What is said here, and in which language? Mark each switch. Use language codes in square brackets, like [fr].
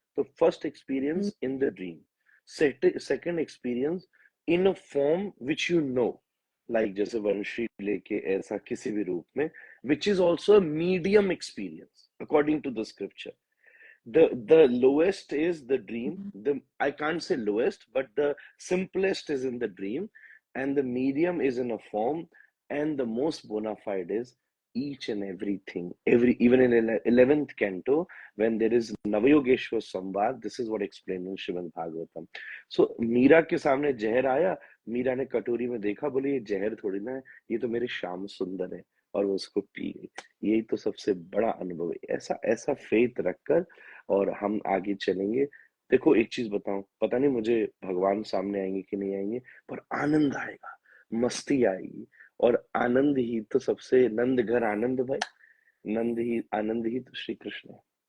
[en] तो first experience in the dream, second experience in a form which you know, [hi] like जैसे वंशी लेके ऐसा किसी भी रूप में, [en] Which is also medium experience according to the scripture. the lowest is the dream. I can't say lowest, but the simplest is in the dream, and the medium is in a form, and the most bona fide is each and everything. Every even in 11th canto, when there is Navayogeshwar Samvad, this is what explained in Srimad Bhagavatam. [hi] So Meera के सामने जहर आया, मीरा ने कटोरी में देखा, बोले ये जहर थोड़ी ना है, ये तो मेरे श्याम सुंदर है, और वो उसको पी गई। यही तो सबसे बड़ा अनुभव है। ऐसा ऐसा फेथ रखकर और हम आगे चलेंगे। देखो एक चीज बताऊं, पता नहीं मुझे भगवान सामने आएंगे कि नहीं आएंगे, पर आनंद आएगा, मस्ती आएगी, और आनंद ही तो सबसे, नंद घर आनंद भाई, नंद ही आनंद ही तो श्री कृष्ण है।